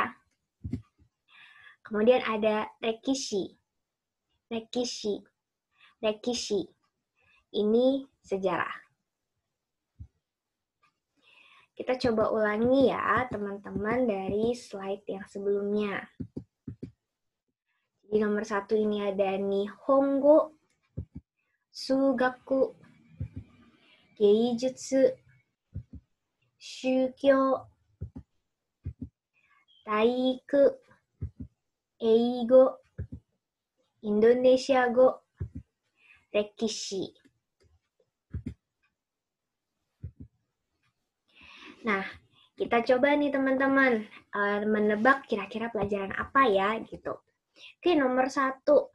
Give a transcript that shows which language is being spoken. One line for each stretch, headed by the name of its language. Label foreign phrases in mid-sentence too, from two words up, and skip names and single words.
Indonesian: Kemudian ada
Japanese: 歴史、歴史、歴史.
Indonesian: Ini sejarah. Kita coba ulangi ya, teman-teman, dari slide yang sebelumnya. Di nomor 1 ini ada
Japanese: 日本語、数学、芸術、宗教、体育、英語, インドネシア語、歴史.
Indonesian: Nah, kita coba nih teman-teman menebak kira-kira pelajaran apa ya gitu. Oke, nomor 1.